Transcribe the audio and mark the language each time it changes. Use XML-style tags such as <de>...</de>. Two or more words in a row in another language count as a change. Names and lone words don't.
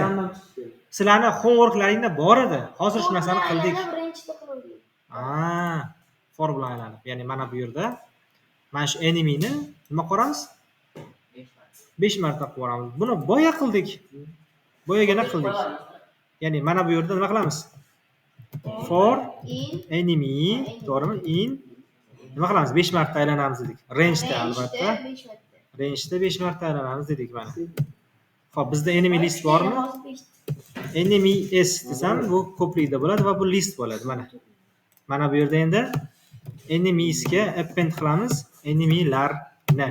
<uz>Sizlarning homeworklaringda bor edi. Hozir shu narsani qildik. Birinchida qildik. Formula aylanib. Ya'ni mana bu yerda mana shu enemy'ni nima qilamiz? 5 marta qilib yuboramiz. Buni boya qildik. Boyagina qildik. Ya'ni mana bu yerda nima qilamiz? For In enemy, to'g'rimi? In nima qilamiz? 5 marta aylanamiz dedik. Range'da albatta. 5 marta. Range'da 5 marta aylanamiz dedik mana. Xo'p, bizda enemy list bormi? Enemy s desam, bu ko'plikda bo'ladi va bu list bo'ladi mana. Mana bu yerda endi enemiesga append qilamiz enemy'larni.</uz>